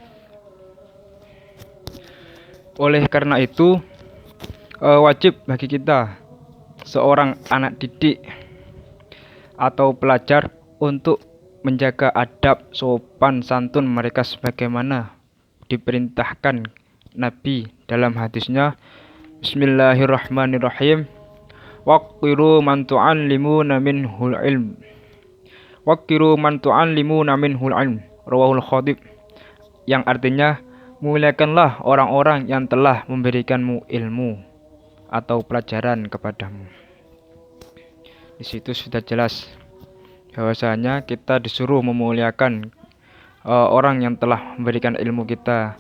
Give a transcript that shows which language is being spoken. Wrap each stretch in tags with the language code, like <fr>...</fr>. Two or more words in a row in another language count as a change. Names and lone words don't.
<id>Oleh karena itu, wajib bagi kita, seorang anak didik atau pelajar, untuk menjaga adab sopan santun mereka sebagaimana diperintahkan Nabi dalam hadisnya, Bismillahirrahmanirrahim.</id> <ar>وقروا من تعلمون منه العلم. وقروا من تعلمون منه العلم. رواه الخطيب.</ar> <id>Yang artinya, muliakanlah orang-orang yang telah memberikanmu ilmu atau pelajaran kepadamu. Di situ sudah jelas bahwasanya kita disuruh memuliakan orang yang telah memberikan ilmu kita.</id>